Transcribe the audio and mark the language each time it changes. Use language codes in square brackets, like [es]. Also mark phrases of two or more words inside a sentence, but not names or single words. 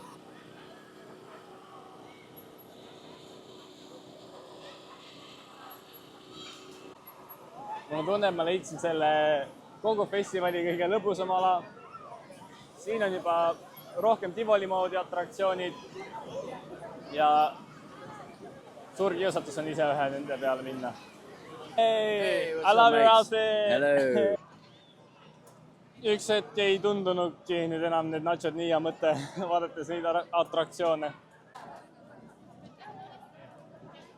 [et] Mul tunne, et ma leidsin selle kogu festivali kõige lõbusama ala. Siin on juba rohkem Tivoli moodi atraktsioonid ja suur kiusatus on ise ühe nende peale minna. [en] Hey, I love your outfit! Hello! [et] Üks hetk ei tundunudki nüüd enam need nachod nii hea mõte, vaadates neid atraktsioone.